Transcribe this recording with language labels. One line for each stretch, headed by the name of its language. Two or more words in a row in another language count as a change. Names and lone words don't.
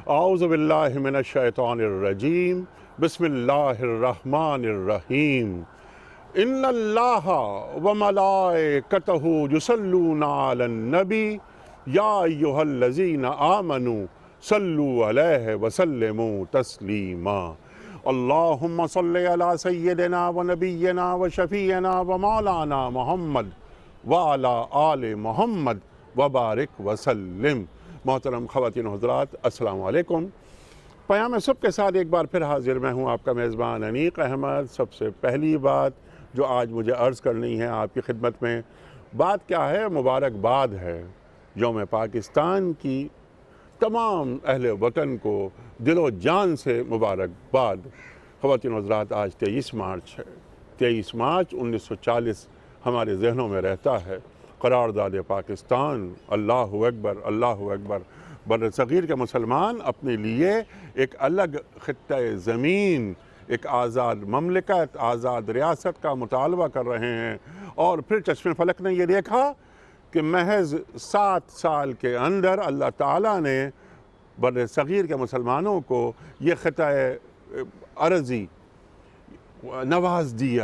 Arabic: أعوذ بالله من الشيطان الرجيم بسم الله الرحمن الرحيم إن الله وملائكته يصلون على النبي يا أيها الذين آمنوا صلوا عليه وسلموا تسليما اللهم صل على سيدنا ونبينا وشفيعنا ومولانا محمد وعلى آل محمد وبارك وسلم.
Urdu: محترم خواتین و حضرات,
Arabic: السلام عليكم.
Urdu: پیام صبح کے ساتھ ایک بار پھر حاضر میں ہوں آپ کا میزبان انیق احمد. سب سے پہلی بات جو آج مجھے عرض کرنی ہے آپ کی خدمت میں، بات کیا ہے? مبارکباد ہے یوم پاکستان کی تمام اہل وطن کو دل و جان سے مبارکباد. خواتین و حضرات، آج 23 مارچ ہے۔ 23 مارچ 1940 ہمارے ذہنوں میں رہتا ہے. قرارداد پاکستان,
Arabic: الله أكبر الله أكبر.
Urdu: برصغیر کے مسلمان اپنے لیے ایک الگ خطہ زمین، ایک آزاد مملکت، آزاد ریاست کا مطالبہ کر رہے ہیں. اور پھر چشم فلک نے یہ دیکھا کہ محض 7 سال کے اندر اللہ تعالیٰ نے برصغیر کے مسلمانوں کو یہ خطہ ارضی نواز دیا.